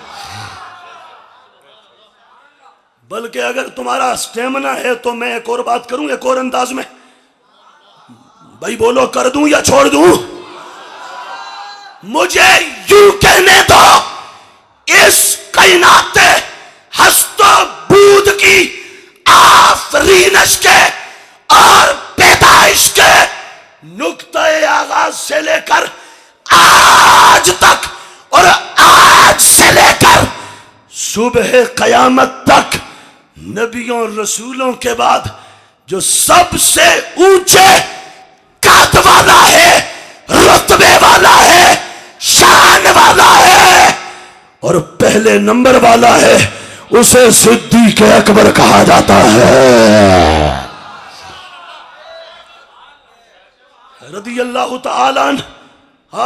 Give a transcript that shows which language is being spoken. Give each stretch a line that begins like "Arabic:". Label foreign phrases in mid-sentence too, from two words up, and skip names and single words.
Urdu: بلکہ اگر تمہارا سٹیمنا ہے تو میں ایک اور بات کروں ایک اور انداز میں، بھائی بولو کر دوں یا چھوڑ دوں؟ مجھے یوں کہنے دو، اس کائنات ہست و بود کی آفرینش کے اور پیدائش کے نقطہ آغاز سے لے کر آج تک اور آج سے لے کر صبح قیامت تک نبیوں اور رسولوں کے بعد جو سب سے اونچے قد والا ہے، رتبے والا ہے، شان والا ہے اور پہلے نمبر والا ہے، اسے صدیق اکبر کہا جاتا ہے
Arabic: رضی اللہ تعالی عنہ۔